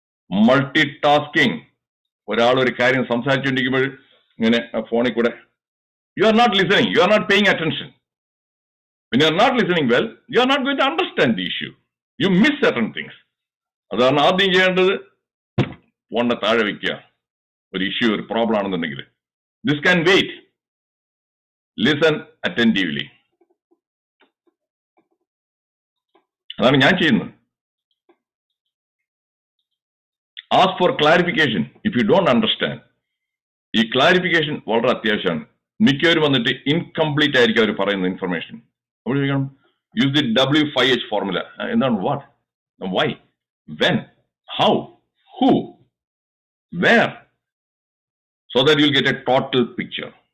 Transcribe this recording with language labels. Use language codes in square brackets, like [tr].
[en] Multitasking. [ml] ഒരാൾ ഒരു കാര്യം സംസാരിച്ചുകൊണ്ടിരിക്കുമ്പോൾ ഇങ്ങനെ ഫോണിൽ കൂടെ [en] you are not listening, you are not paying attention. When you are not listening well, you are not going to understand the issue. You miss certain things. [ml] അതാണ് ആദ്യം ചെയ്യേണ്ടത്. ഫോണിനെ താഴെ വയ്ക്കുക. ഒരു ഇഷ്യൂ, ഒരു പ്രോബ്ലം ആണെന്നുണ്ടെങ്കിൽ [en] this can wait. Listen attentively. [ml] അതാണ് ഞാൻ ചെയ്യുന്നത്. [en] Ask for clarification if you don't understand. [ml] ഈ clarification വളരെ അത്യാവശ്യമാണ്. മിക്കവരും വന്നിട്ട് ഇൻകംപ്ലീറ്റ് ആയിരിക്കും അവർ പറയുന്ന ഇൻഫർമേഷൻ. അപ്പോൾ ചോദിക്കണം, [en] Use the W5H formula. [ml] എന്താണ്? [en] What, why, when, how, who, where, so that you will get a total picture.